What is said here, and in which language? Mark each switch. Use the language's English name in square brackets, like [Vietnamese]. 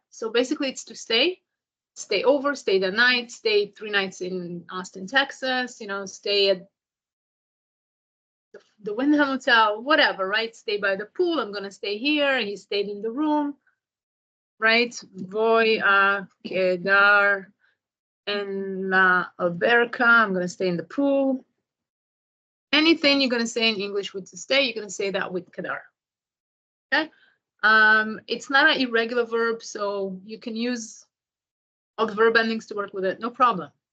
[English] So basically it's to stay over, stay the night, stay 3 nights in Austin, Texas, stay at the Wyndham Hotel, whatever, right? Stay by the pool. I'm gonna stay here. He stayed in the room, right? [Spanish] Voy a quedar en la alberca. [English] I'm gonna stay in the pool. Anything you're gonna say in English with to stay, you're gonna say that with quedar. Okay. It's not an irregular verb, so you can use all the verb endings to work with it, no problem.